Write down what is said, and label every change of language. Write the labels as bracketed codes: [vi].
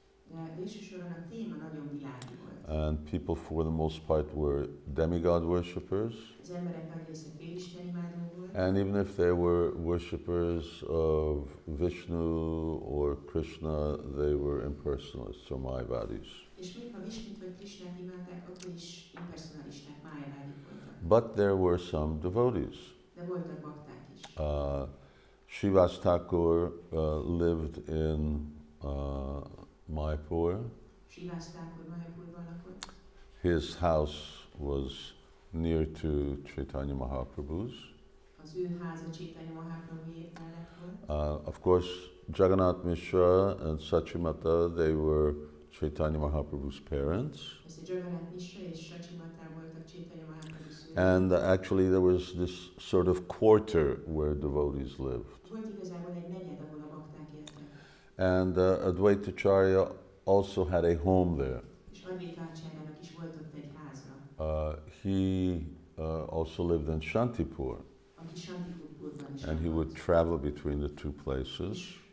[hu] De végső soron a téma nagyon világi volt. [en] And people for the most part were demigod worshippers. [hu] Az emberek nagy része félisten imádó volt. [en] And even if they were worshippers of Vishnu or Krishna, they were impersonalists or Mayavadis. [hu] És még ha Visnut vagy Krishnát imádták, akkor is impersonalisták, Mayavadik voltak. [en] But there were some devotees. [hu] De voltak bakták is. [en] Srivas Thakur lived in Mayapur. [hu] Srivas Thakur Mayapurban lakott. [en] His house was near to Caitanya Mahaprabhu's. [hu] Az ő háza Caitanya Mahaprabhué mellett volt. [en] Of course, Jagannath Mishra and Sachimata, they were Caitanya Mahaprabhu's parents. [hu] Jagannath Mishra és Sachimata voltak Caitanya Mahaprabhu szülei. [en] And actually there was this sort of quarter where devotees lived. [hu] Volt igazából egy negyed, ahol a bakták éltek. [en] And Advaitacharya also had a home there. [hu] És Advaitacharya-nak is volt ott egy háza. [en] He also lived in Śāntipura. [hu] Aki Śāntipurban is [en] and he would travel between the two places.